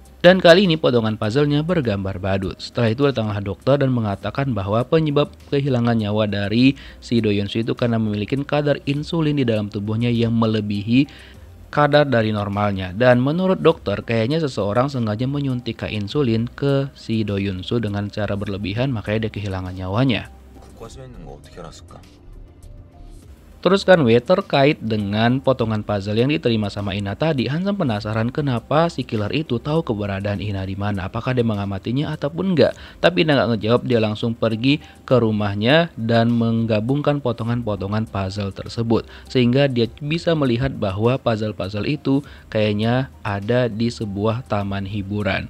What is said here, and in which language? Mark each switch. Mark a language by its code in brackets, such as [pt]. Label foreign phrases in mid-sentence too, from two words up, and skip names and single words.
[id] Dan kali ini potongan puzzle-nya bergambar badut. Setelah itu datanglah dokter dan mengatakan bahwa penyebab kehilangan nyawa dari si Do Yun-soo itu karena memiliki kadar insulin di dalam tubuhnya yang melebihi kadar dari normalnya. Dan menurut dokter kayaknya seseorang sengaja menyuntikkan insulin ke si Do Yun-soo dengan cara berlebihan, makanya dia kehilangan nyawanya. [ko] 국과수에 있는 거 어떻게 알았을까? [id] Terus kan terkait dengan potongan puzzle yang diterima sama Ina tadi, Hansem penasaran kenapa si killer itu tahu keberadaan Ina di mana, apakah dia mengamatinya ataupun enggak. Tapi Ina nggak ngejawab, dia langsung pergi ke rumahnya dan menggabungkan potongan-potongan puzzle tersebut, sehingga dia bisa melihat bahwa puzzle-puzzle itu kayaknya ada di sebuah taman hiburan.